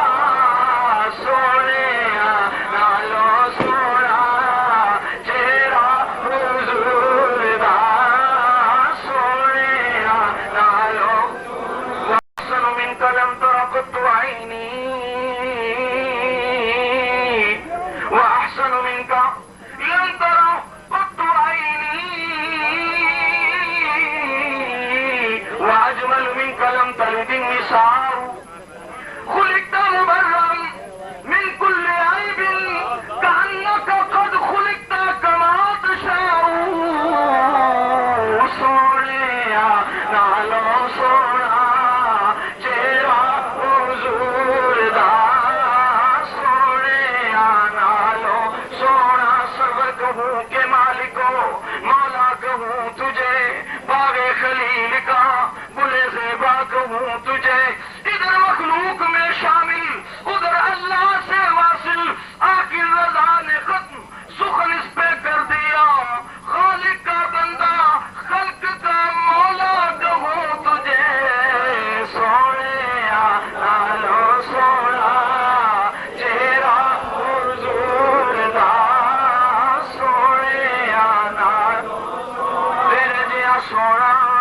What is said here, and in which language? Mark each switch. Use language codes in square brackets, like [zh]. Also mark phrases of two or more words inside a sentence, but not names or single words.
[pa] سونے نالو سونا چہرہ حضور دا سونے نالو [ar] واحسن منک لم تر قط عینی واحسن منک لم تر قط عینی واجمل منک لم تلد النساء خلقت مبرا من كل عيب كأنك قد خلقت كما تشاء [pa] سونے نالو سونا چہرہ حضور دا سونے نالو سونا [ur] سب کہوں کے مالک ہو مولا کہوں تجھے باغ خلیل کا گلے زیبا کہوں تجھے ادھر مخلوق میں شامل ادھر اللہ سے واصل آخر رضا نے ختم سخن اس پہ کر دیا خالق کا بندہ خلق کا مولا کہوں تجھے [pa] سونے نالو سونا چہرہ حضور دا سونے نالو تیرے جیا سونا